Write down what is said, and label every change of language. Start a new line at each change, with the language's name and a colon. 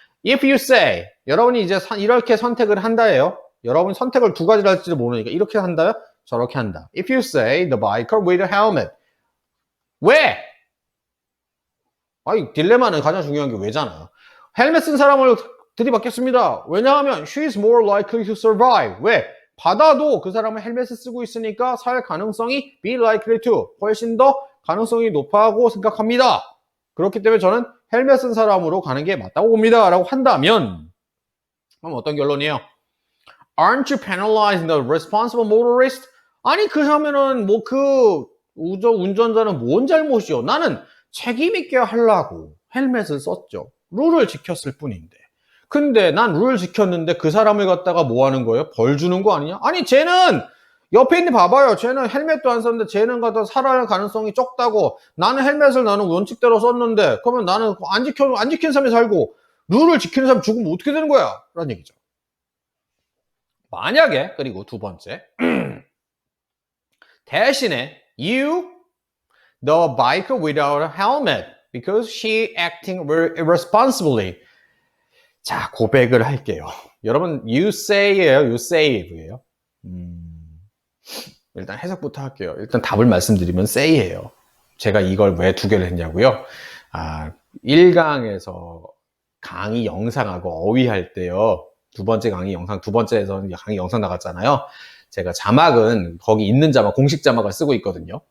English: If you say,
Korean: 여러분이 이제 이렇게 선택을 한다예요. 여러분이 선택을 두 가지를 할지도 모르니까 이렇게 한다요? 저렇게 한다.
English: If you say the biker with a helmet.
Korean: 왜? 아니, 딜레마는 가장 중요한 게 왜잖아요. 헬멧 쓴 사람을 들이받겠습니다. 왜냐하면
English: she is more likely to survive.
Korean: 왜? 받아도 그 사람은 헬멧을 쓰고 있으니까 살 가능성이
English: be likely to
Korean: 훨씬 더 가능성이 높다고 생각합니다. 그렇기 때문에 저는 헬멧 쓴 사람으로 가는 게 맞다고 봅니다. 라고 한다면 그럼 어떤 결론이에요?
English: Aren't you penalizing the responsible motorist?
Korean: 아니 그러면은 뭐 그 운전자는 뭔 잘못이요? 나는 책임 있게 하려고 헬멧을 썼죠. 룰을 지켰을 뿐인데. 근데 난 룰 지켰는데 그 사람을 갖다가 뭐 하는 거예요? 벌 주는 거 아니냐? 아니 쟤는 옆에 있는 봐봐요. 쟤는 헬멧도 안 썼는데 쟤는 갖다 살아날 가능성이 적다고. 나는 헬멧을 나는 원칙대로 썼는데 그러면 나는 안 지킨 사람이 살고 룰을 지키는 사람이 죽으면 어떻게 되는 거야? 라는 얘기죠. 만약에 그리고 두 번째 대신에
English: you the biker without a helmet because she acting irresponsibly.
Korean: 자, 고백을 할게요. 여러분,
English: you say
Korean: 예요,
English: you save
Korean: 예요. 일단 해석부터 할게요. 일단 답을 말씀드리면 say예요. 제가 이걸 왜 두 개를 했냐고요? 1강에서 강의 영상하고 어휘할 때요. 두 번째에서 강의 영상 나갔잖아요. 제가 자막은 거기 있는 자막, 공식 자막을 쓰고 있거든요.